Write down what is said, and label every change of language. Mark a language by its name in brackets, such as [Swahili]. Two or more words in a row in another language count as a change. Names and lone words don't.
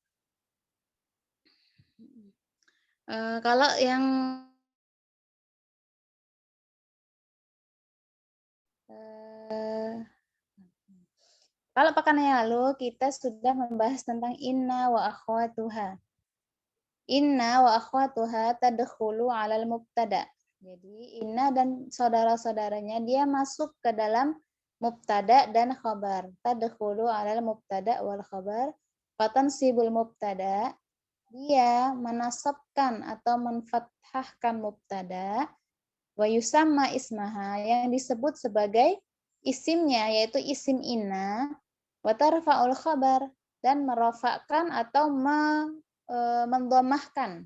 [Indonesian] Kalau yang kalau pekan yang lalu kita sudah membahas tentang [Arabic] إن وأخواتها. إن وأخواتها تدخل على المبتدأ. [Indonesian] Jadi inna dan saudara-saudaranya dia masuk ke dalam mubtada dan khabar. [Arabic] تدخل على المبتدأ والخبر. فتنصب المبتدأ, [Indonesian] dia menasabkan atau menfathahkan mubtada, [Arabic] ويسمى اسمها [Indonesian] yang disebut sebagai isimnya yaitu isim inna, [Arabic] وترفع الخبر [Indonesian] dan merofakkan atau mendhamahkan.